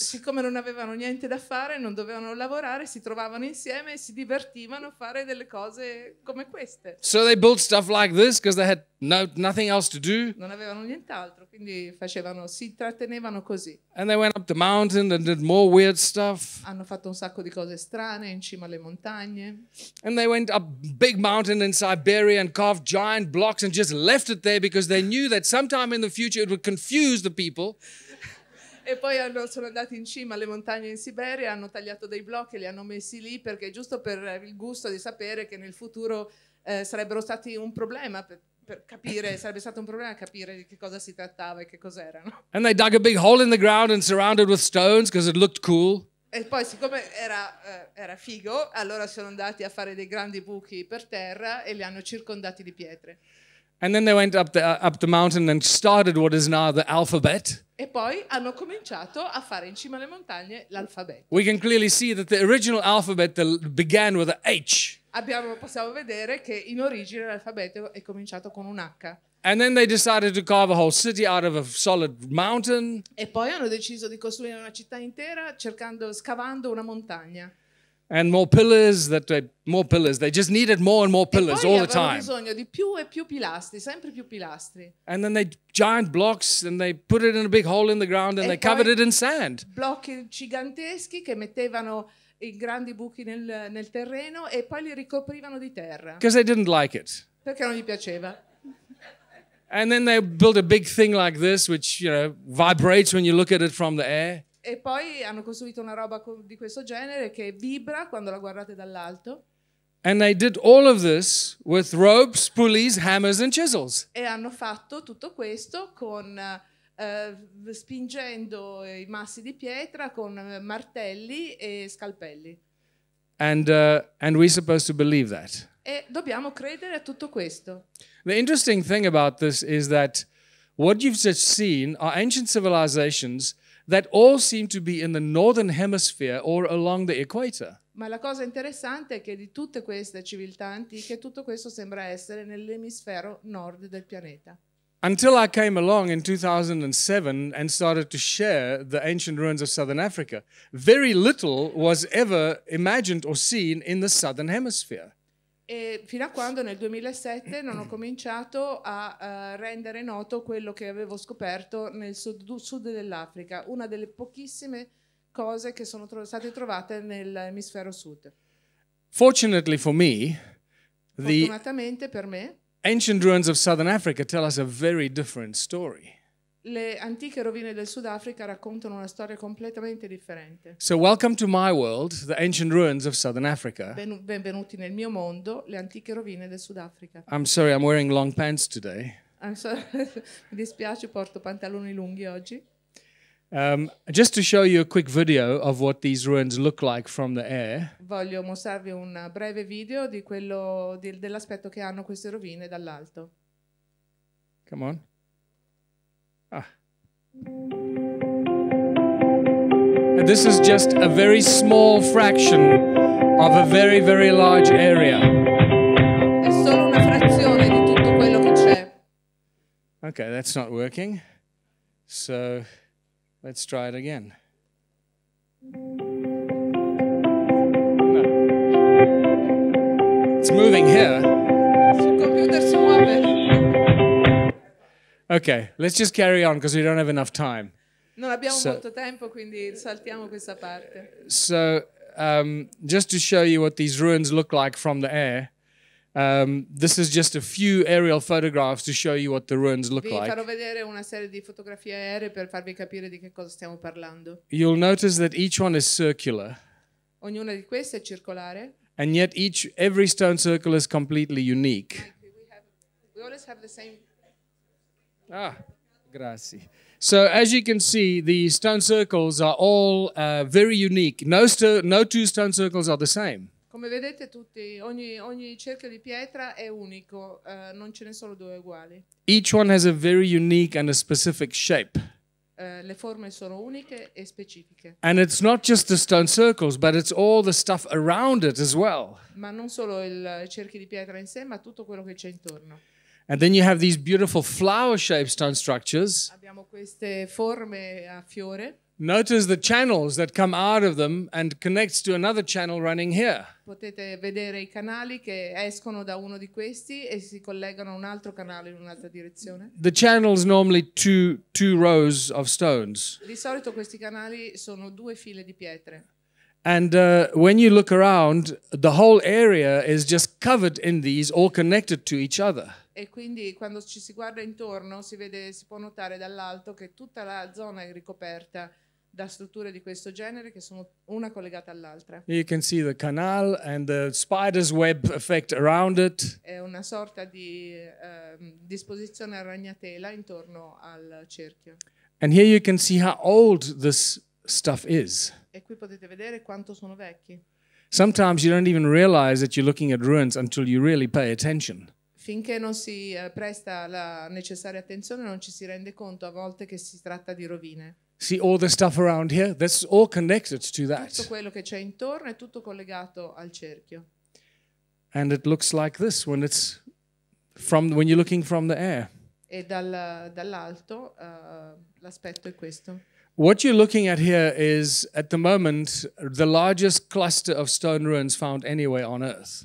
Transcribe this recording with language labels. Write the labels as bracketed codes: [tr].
[it] Siccome non avevano niente da fare, non dovevano lavorare, si trovavano insieme e si divertivano a fare delle cose come queste. [en] So they built stuff like this because they had nothing else to do. [it] Non avevano nient'altro, quindi si intrattenevano così. [en] And they went up the mountain and did more weird stuff. [it] Hanno fatto un sacco di cose strane in cima alle montagne. [en] And they went up big mountain in Siberia and carved giant blocks and just left it there because they knew that sometime in the future it would confuse the people. [it] E poi sono andati in cima alle montagne in Siberia, hanno tagliato dei blocchi e li hanno messi lì perché giusto per il gusto di sapere che nel futuro sarebbero stati un problema per capire, sarebbe stato un problema capire di che cosa si trattava e che cos'erano. [en] And they dug a big hole in the ground and surrounded with stones because it looked cool. [it] E poi siccome era figo, allora sono andati a fare dei grandi buchi per terra e li hanno circondati di pietre. [en] And then they went up the mountain and started what is now the alphabet. [it] E poi hanno cominciato a fare in cima alle montagne l'alfabeto. [en] We can clearly see that the original alphabet began with a H. [it] Possiamo vedere che in origine l'alfabeto è cominciato con un H. [en] And then they decided to carve a whole city out of a solid mountain. [it] E poi hanno deciso di costruire una città intera scavando una montagna. [en] And more pillars, they just needed more and more pillars all the time. [it] E poi avevano bisogno di più e più pilastri, sempre più pilastri. [en] And then they giant blocks and they put it in a big hole in the ground and they covered it in sand. [it] Blocchi giganteschi che mettevano i grandi buchi nel terreno e poi li ricoprivano di terra. [en] Because they didn't like it. [it] Perché non gli piaceva. [en] And then they built a big thing like this, which, vibrates when you look at it from the air. [it] E poi hanno costruito una roba di questo genere che vibra quando la guardate dall'alto. [en] And they did all of this with ropes, pulleys, hammers and chisels. [it] E hanno fatto tutto questo con spingendo i massi di pietra con martelli e scalpelli. [en] And we're supposed to believe that. [it] E dobbiamo credere a tutto questo. [en] The interesting thing about this is that what you've just seen are ancient civilizations that all seem to be in the northern hemisphere or along the equator. [it] Ma la cosa interessante è che di tutte queste civiltà antiche tutto questo sembra essere nell'emisfero nord del pianeta. [en] Until I came along in 2007 and started to share the ancient ruins of southern Africa, very little was ever imagined or seen in the southern hemisphere. [it] E fino a quando nel 2007 non ho cominciato a rendere noto quello che avevo scoperto nel sud dell'Africa, una delle pochissime cose che sono state trovate nell'emisfero sud. [en] Fortunately for me, the [it] Fortunatamente per me, [en] ancient ruins of southern Africa tell us a very different story. [it] le antiche rovine del Sudafrica raccontano una storia completamente differente. [en] So welcome to my world, the ancient ruins of southern Africa. [it] Benvenuti nel mio mondo, le antiche rovine del Sudafrica. [en] I'm sorry, I'm wearing long pants today. [it] Mi dispiace, porto pantaloni lunghi oggi. [en] Just to show you a quick video of what these ruins look like from the air. [it] Voglio mostrarvi un breve video di dell'aspetto che hanno queste rovine dall'alto. [en] Come on. And this is just a very small fraction of a very, very large area. [it] È solo una frazione di tutto quello che c'è. [en] Okay, that's not working. So let's try it again. No. It's moving here. [it] Sul computer si muove. [en] Okay, let's just carry on because we don't have enough time. [it] Non abbiamo molto tempo, quindi saltiamo questa parte. [en] So, just to show you what these ruins look like from the air, this is just a few aerial photographs to show you what the ruins look [it] Vi [en] like. [it] farò vedere una serie di fotografie aeree per farvi capire di che cosa stiamo parlando. [en] You'll notice that each one is circular, [it] Ognuna di queste è circolare. [en] and yet every stone circle is completely unique. We always have the same. [it] Grazie. [en] So as you can see, the stone circles are all very unique. No two stone circles are the same. [it] Come vedete ogni cerchio di pietra è unico, non ce ne sono due uguali. [en] Each one has a very unique and a specific shape. [it] Le forme sono uniche e specifiche. [en] And it's not just the stone circles, but it's all the stuff around it as well. [it] Ma non solo i cerchi di pietra in sé, ma tutto quello che c'è intorno. [en] And then you have these beautiful flower-shaped stone structures. [it] Abbiamo queste forme a fiore. [en] Notice the channels that come out of them and connects to another channel running here. [it] Potete vedere i canali che escono da uno di questi e si collegano a un altro canale in un'altra direzione. [en] The channels normally two rows of stones. [it] Di solito questi canali sono 2 file di pietre. [en] And when you look around, the whole area is just covered in these, all connected to each other. [it] E quindi quando ci si guarda intorno si può notare dall'alto che tutta la zona è ricoperta da strutture di questo genere che sono una collegata all'altra. [en] You can see the canal and the spider's web effect around it. [it] È una sorta di disposizione a ragnatela intorno al cerchio. [en] And here you can see how old this stuff is. [it] E qui potete vedere quanto sono vecchi. [en] Sometimes you don't even realize that you're looking at ruins until you really pay attention. [it] Finché non si presta la necessaria attenzione non ci si rende conto a volte che si tratta di rovine. [en] See all the stuff around here? That's all connected to [it] Tutto [en] that. [it] quello che c'è intorno è tutto collegato al cerchio. [en] And it looks like this when you're looking from the air. [it] E dall'alto l'aspetto è questo. [en] What you're looking at here is, at the moment, the largest cluster of stone ruins found anywhere on Earth.